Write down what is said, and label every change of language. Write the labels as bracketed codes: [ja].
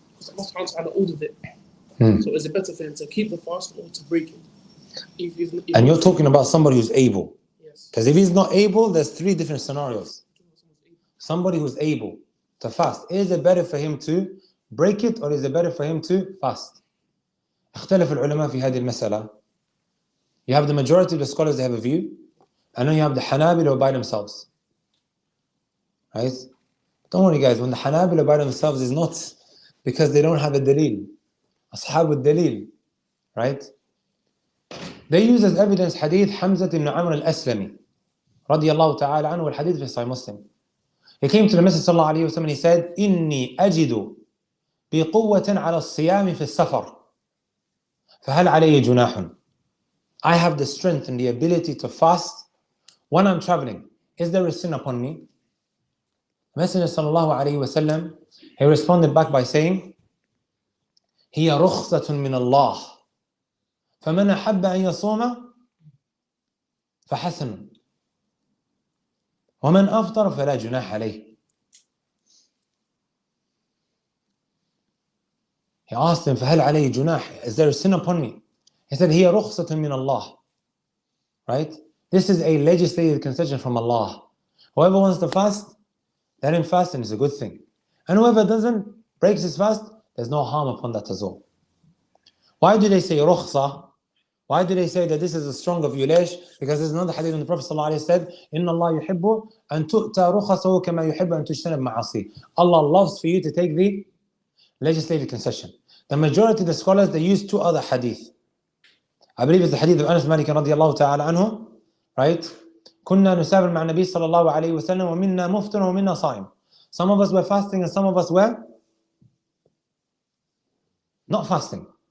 [en] Because Allah subhanahu wa ta'ala ordered it. So is it better for him to keep the fast or to break it? And you're talking about somebody who's able. Yes. Because if he's not able, there's 3 different scenarios. Somebody who's able to fast. Is it better for him to break it or is it better for him to fast? [ar] اختلف العلماء في هذه المسألة. [en] You have the majority of the scholars, they have a view. And then you have the Hanabila by themselves. Right? Don't worry guys, when the Hanabila by themselves is not because they don't have a dalil. Ashab al-dalil. Right? They use as evidence hadith Hamza ibn Amr al-Aslami radiyallahu ta'ala anhu, al-hadith fi Sahih Muslim. He came to the Messenger sallallahu alayhi wa sallam and he said, إِنِّي أَجِدُ بِقُوَّةٍ عَلَى الصِّيَامِ فِي السَّفَرِ فَهَلْ عَلَيَّ جُنَاحٌ. I have the strength and the ability to fast when I'm traveling. Is there a sin upon me? [ar] The Messenger sallallahu alayhi wa sallam, he responded back by saying, هِيَ رُخْصَةٌ مِّنَ اللَّهِ فَمَنْ أَحَبَّ أَنْ يَصُومَ فَحَسَنٌ وَمَنْ أَفْطَرَ فَلَا جُنَاحَ عَلَيْهِ. He asked him, فَهَلْ عَلَيْهِ جُنَاحٌ. [en] Is there a sin upon me? [ar] He said, هِيَ رُخْصَةٌ مِّنَ اللَّهِ. [en] Right? This is a legislated concession from Allah. Whoever wants to fast, let him fast and it's a good thing. And whoever doesn't, breaks his fast, there's no harm upon that as well. Why do they say rukhsa? Why do they say that this is a stronger view? [ar] Because there's another hadith when the Prophet ﷺ said, إِنَّ اللَّهَ يُحِبُّ أَن تُؤْتَى رُخَصَهُ كَمَا يُحِبُّ أَن تُجْتَنَبَ مَعَاصِيهِ. [en] Allah loves for you to take the legislative concession. The majority of the scholars, they use 2 other hadith. I believe it's the hadith of Anas Malik radiyallahu ta'ala anhu, right? [ar] كُنَّا نُسَافِرُ مَعَ النَّبِيِّ صلى الله عليه وسلم وَمِنَّا مُفْطِرٌ وَمِنَّا صَائِمٌ. [en] Some of us were fasting and some of us were not fasting.